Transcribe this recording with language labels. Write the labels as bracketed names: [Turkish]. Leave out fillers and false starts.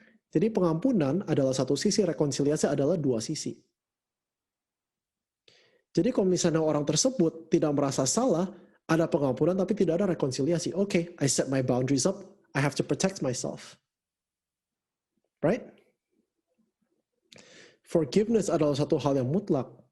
[Indonesian] Jadi pengampunan adalah satu sisi, rekonsiliasi adalah dua sisi. Jadi kalau misalnya orang tersebut tidak merasa salah, ada pengampunan tapi tidak ada rekonsiliasi. [English] Okay, I set my boundaries up, I have to protect myself. Right? [Indonesian] Forgiveness adalah satu hal yang mutlak.